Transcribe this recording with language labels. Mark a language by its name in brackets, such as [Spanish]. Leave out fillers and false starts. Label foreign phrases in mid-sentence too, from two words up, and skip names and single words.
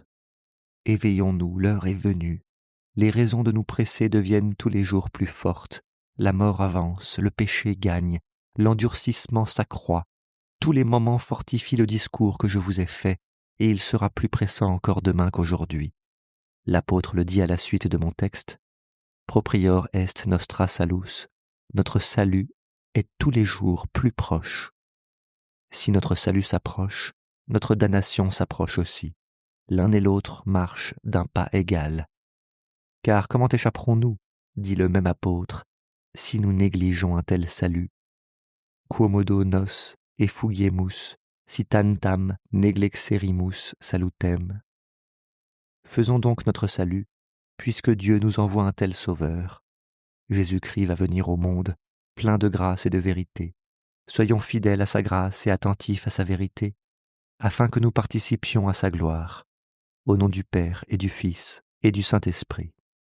[French] Éveillons-nous, l'heure est venue. Les raisons de nous presser deviennent tous les jours plus fortes. La mort avance, le péché gagne, l'endurcissement s'accroît. Tous les moments fortifient le discours que je vous ai fait, et il sera plus pressant encore demain qu'aujourd'hui. L'apôtre le dit à la suite de mon texte. [Latin] Proprior est nostra salus. [French] Notre salut est tous les jours plus proche. Si notre salut s'approche, notre damnation s'approche aussi. L'un et l'autre marchent d'un pas égal. Car comment échapperons-nous, dit le même apôtre, si nous négligeons un tel salut? [Latin] Quomodo nos effugiemus, si tantam neglexerimus salutem. [French] Faisons donc notre salut, puisque Dieu nous envoie un tel Sauveur. Jésus-Christ va venir au monde, plein de grâce et de vérité. Soyons fidèles à sa grâce et attentifs à sa vérité, afin que nous participions à sa gloire. Au nom du Père et du Fils et du Saint-Esprit.